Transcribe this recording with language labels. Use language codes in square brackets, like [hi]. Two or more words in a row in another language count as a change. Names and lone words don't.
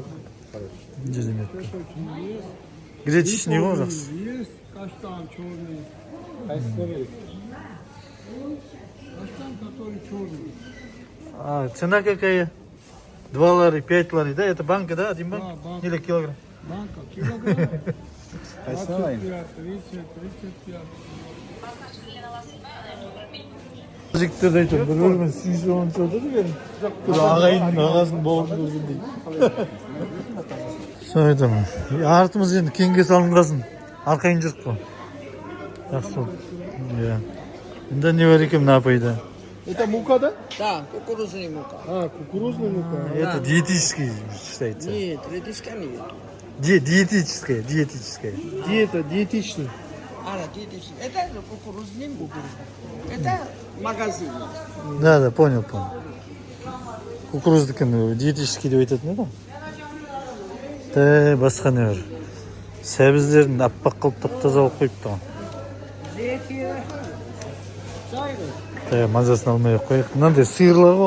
[ru] Где же мед? Гречишний ужас. Есть каштан черный. Каштан, который черный. А цена какая? 2 лари, 5 лари, да? Это банка, да? Один банк? Да, банка. Или килограмм? Банка, килограмм. 25, 30, 35. [kk] Жігіттерді айтып, бір-бірімен сүйісіп онша отыр екен. Бір ағайынның ағасын бауырын көргендей. Сол айтамын. Артымыз енді кеңге салынғасын. Арқайын жүріп қой. Жақсы болды. Енді не бар екен мына апайда? [ru] Это мука, да? Да, кукурузная мука. А, кукурузная мука. Это диетический считается. Нет, редиска нет. Диетическая. Диета, диетичный. Диетическая. Это кукурузная мука. Это магазин. Да, понял. [kk] Кукуруздыкін диетический деп айтатын еді. Басқа не бар? Сәбіздерін аппақ қылып тап-таза алып қойыпты. Мазасын алмай ақ қояйық. Мынандай сиырлар ғой.